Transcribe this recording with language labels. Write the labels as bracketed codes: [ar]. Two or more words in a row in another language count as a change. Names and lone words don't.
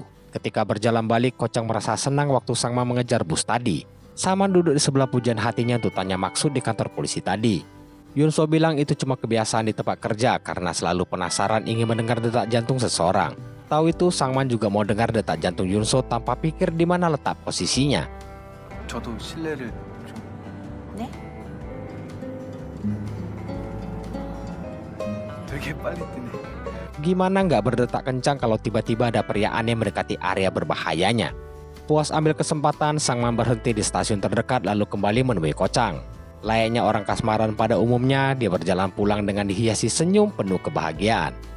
[id] Ketika berjalan balik, Kocang merasa senang waktu Sangman mengejar bus tadi. Sangman duduk di sebelah pujian hatinya untuk tanya maksud di kantor polisi tadi. Yunso bilang itu cuma kebiasaan di tempat kerja karena selalu penasaran ingin mendengar detak jantung seseorang. Tahu itu, Sangman juga mau dengar detak jantung Yunso tanpa pikir di mana letak posisinya. [ko] 저도 실례를 좀. 네? 되게 빨리 뛰네. [id] Gimana nggak berdetak kencang kalau tiba-tiba ada pria aneh mendekati area berbahayanya? Puas ambil kesempatan, Sangman berhenti di stasiun terdekat lalu kembali menemui Kocang. Layaknya orang kasmaran pada umumnya, dia berjalan pulang dengan dihiasi senyum penuh kebahagiaan.